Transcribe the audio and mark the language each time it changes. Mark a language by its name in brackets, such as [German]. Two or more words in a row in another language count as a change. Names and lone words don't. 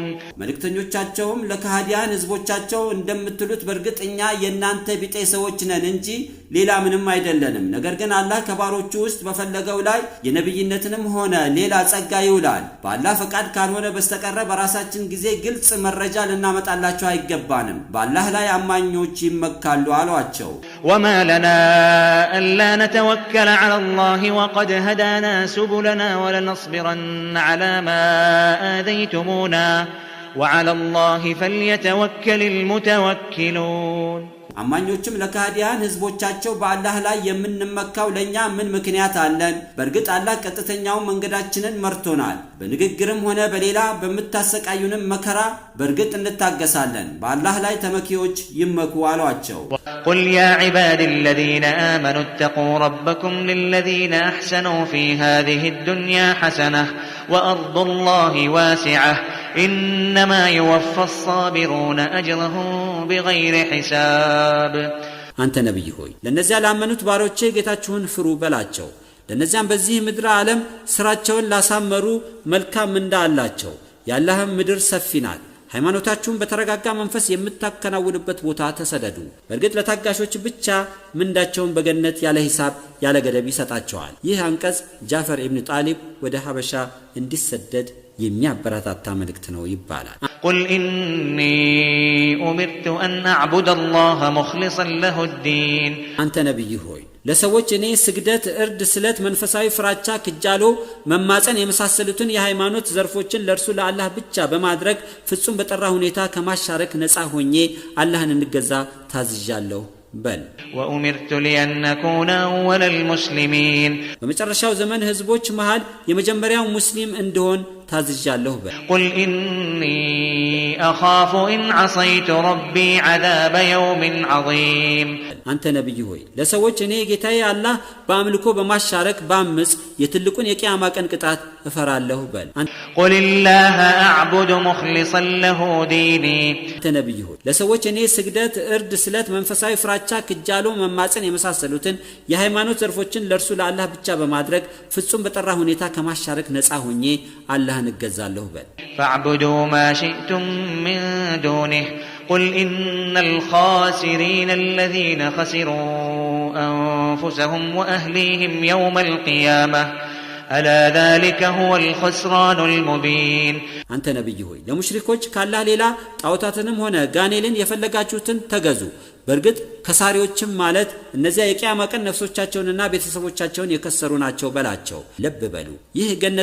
[Amharic] መልእክተኞቻቸውም ለካህዲያን ህዝቦቻቸው እንደምትሉት በርግጥ እኛ የናንተ ቢጤ ሰዎች ነን እንጂ ሌላ ምንም አይደለንም። ነገር ግን አላህ ከባሮቹ ውስጥ በፈለገው ላይ የነብይነትንም ሆነ ሌላ ጸጋ ይውላል። በአላህ ፈቃድ ካልሆነ በስተቀር በራሳችን ጊዜ ግልጽ መረጃ ልናመጣላችሁ አይገባንም። በአላህ ላይ አማኞች ይመካሉ አሏቸው። [Arabic] وما لنا ألا نتوكل على الله وقد هدانا سبلنا ولنصبرن على ما آذيتمونا وعلى الله فليتوكل المتوكلون [Amharic] አማኞችም ለካህዲያን ህዝቦቻቸው በአላህ ላይ የምንመካው ለኛ ምን ምክንያት አለን? በርግጥ አላህ ቀጥተኛው መንገዳችንን መርቶናል። በንግግርም ሆነ በሌላ በመታሰቃዩንም መከራ በርግጥ እንታገሳለን። በአላህ ላይ ተመኪዎች ይመኩ አሏቸው። [Arabic] قل يا عبادي الذين آمنوا اتقوا ربكم للذين أحسنوا في هذه الدنيا حسنة وأرض الله واسعة إنما يوفى الصابرون أجرهم بغير حساب [Amharic] አንተ ነብይ ሆይ ለነዚያ ላመኑት ባሮቼ ጌታችሁን ፍሩ በላቸው። ለነዚያም በዚህ ምድር ዓለም ስራቸውን ላሳመሩ መልካም እንዳላቸው ያላህም ምድር ሰፊ ናት። ሃይማኖታችሁን በተረጋጋ መንፈስ የምታከናውኑበት ቦታ ተሰደዱ። በርግጥ ለታጋሾች ብቻ ምንዳቸውን በገነት ያለ ሂሳብ ያለ ገደብ ይሰጣቸዋል። ይህ አንቀጽ ጃፈር ኢብኑ ጣሊብ ወደ ሐበሻ እንዲሰደድ የሚያበረታታ መልእክት ነው ይባላል። [Arabic] قل إني أمرت أن أعبد الله مخلصا له الدين [Amharic] አንተ ነብይ ሆይ ለሰዎች እኔ ስግደት፣ እርድ፣ ስለት፣ መንፈሳዊ ፍራቻ፣ ክጃሎ፣ መማፀን የመሳሰሉትን የሃይማኖት ዘርፎችን ለርሱ ለአላህ ብቻ በማድረግ ፍጹም በጠራ ሁኔታ ከማሻረክ ነፃ ሆኜ አላህን እንገዛ ታዝዣለሁ በል። [Arabic] وأمرت لأن أكون أول المسلمين [Amharic] በመጨረሻው ዘመን ህዝቦች መሃል የመጀመሪያው ሙስሊም እንደሆን ታዝዣለሁ በል። [Arabic] قل إني أخاف إن عصيت ربي عذاب يوم عظيم [Amharic] አንተ ነብይ ሆይ ለሰዎች እኔ ጌታዬ አላህ በአምልኮ በማሻረክ ባምጽ የትልቁን የቂያማ ቀን ቅጣት እፈራለሁ በል። [Arabic] قل الله أعبد مخلصا له ديني [Amharic] አንተ ነብይ ሆይ ለሰዎች እኔ ስግደት፣ እርድ፣ ስለት፣ መንፈሳዊ ፍራቻ፣ ክጃሎ፣ መማፀን የመሳሰሉትን የሃይማኖት ዘርፎችን ለርሱ ለአላህ ብቻ በማድረግ ፍጹም በጠራ ሁኔታ ከማሻረክ ነፃ ሆኜ አላህን እገዛለሁ በል። [Arabic] فاعبدوا ما شئتم من دونه قل إن الخاسرين الذين خسروا أنفسهم وأهليهم يوم القيامة ألا ذلك هو الخسران المبين [Amharic] አንተ ነብይ ሆይ ለሙሽሪኮች ካላህ ሌላ ጣዖታትንም ሆነ ጋኔልን የፈለጋችሁትን ተገዙ፣ በርግጥ ከሳሪዎችም ማለት እነዚያ የቂያማ ቀን ነፍሶቻቸውንና ቤተሰቦቻቸውን የከሰሩ ናቸው በላቸው። ለብ በሉ ይህ ገነት